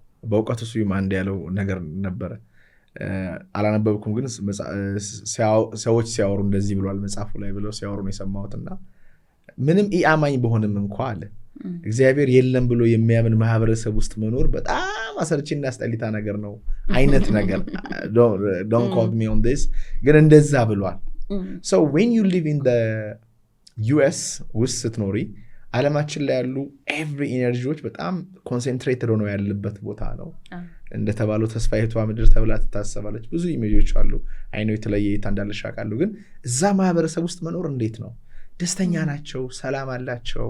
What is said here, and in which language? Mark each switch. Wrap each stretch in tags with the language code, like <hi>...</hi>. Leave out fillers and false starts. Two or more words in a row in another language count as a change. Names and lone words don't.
<am>በእውቀቱ ስዩም አንድ ያለው ነገር ነበረ፣ አላነበብኩም፣ ግን ሰዎች ሲያወሩ እንደዚህ ብሏል መጽሐፉ ላይ ብለው ሲያወሩ ነው የሰማሁትና ምንም ኢአማኝ በሆንም እንኳ አለ እግዚአብሔር የለም ብሎ የሚያምን ማህበረሰብ ውስጥ መኖር በጣም አሰልቺና አስጠሊታ ነገር ነው አይነት ነገር</am> <en>don't quote me on this፣</en> <am>ግን እንደዛ ብሏል።</am> <en>so when you live in the US</en> <am>ውስጥ ስትኖሪ ዓለማችን ላይ ያሉ</am> <en>every energies</en> <am>በጣም ኮንሰንትሬትድ ሆነው ያለበት ቦታ ነው። እንደተባለው ተስፋይቷ ምድር ተብላ ትታሰባለች። ብዙ ኢሜጆች አሉ። አይነው የተለየ እይታ እንዳለሽ አውቃለሁ። ግን እዛ ማህበረሰብ ውስጥ መኖር እንዴት ነው? ደስተኛ ናቸው? ሰላም አላቸው?</am>